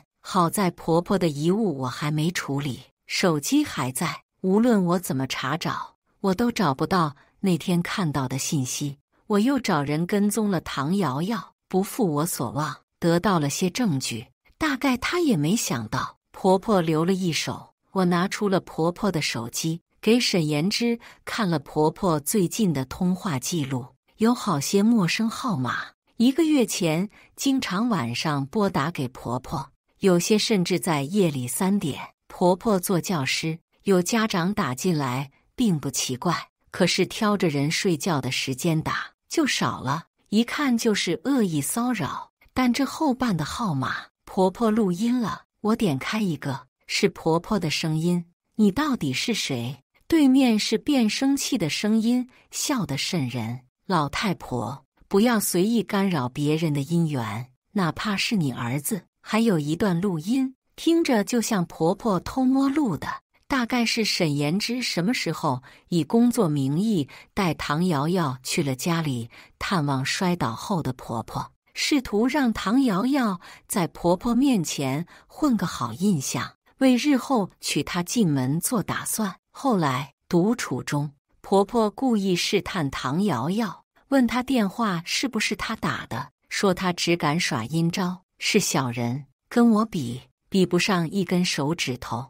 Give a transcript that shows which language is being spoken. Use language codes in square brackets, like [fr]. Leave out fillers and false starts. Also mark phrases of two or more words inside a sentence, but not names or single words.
[zh] 好在婆婆的遺物我還沒處理，手機還在，無論我怎麼查找，我都找不到那天看到的信息。我又找人跟蹤了唐瑤瑤，不負我所望，得到了些證據。大概她也沒想到婆婆留了一手。我拿出了婆婆的手機，給沈妍之看了婆婆最近的通話記錄，有好些陌生號碼，1個月前經常晚上撥打給婆婆，有些甚至在夜裡3點。婆婆做教師，有家長打進來並不奇怪，可是挑着人睡覺的時間打就少了，一看就是惡意騷擾。但這後半的號碼婆婆錄音了，我點開一個，是婆婆的聲音。你到底是誰？對面是变声器的聲音，笑得瘆人。老太婆，不要隨意干擾別人的姻緣，哪怕是你兒子。還有一段錄音，聽着就像婆婆偷摸錄的，大概是沈妍之什麼時候以工作名義帶唐瑤瑤去了家裡探望摔倒後的婆婆，試圖讓唐瑤瑤在婆婆面前混個好印象，為日後娶她進門做打算。後來獨處中，婆婆故意試探唐瑤瑤，問她電話是不是她打的，說她只敢耍陰招，是小人，跟我比不上一根手指頭。